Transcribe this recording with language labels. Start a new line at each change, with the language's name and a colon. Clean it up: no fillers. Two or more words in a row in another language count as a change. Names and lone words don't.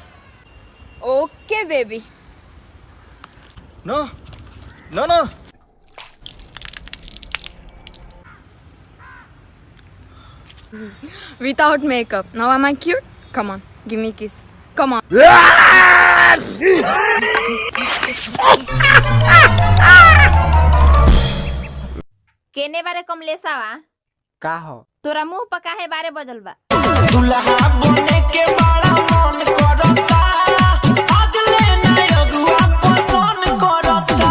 English: Okay, baby. No. No, no. Without makeup. Now am I cute? Come on, give me a kiss. Come on.
Bhojpuri: केने बारे कमलेसावा का हो तोरा मुंह पर काहे बारे बजल बा? दुल्हा बने के बड़ा मन करता आज लेना अगुआ पसंद करता।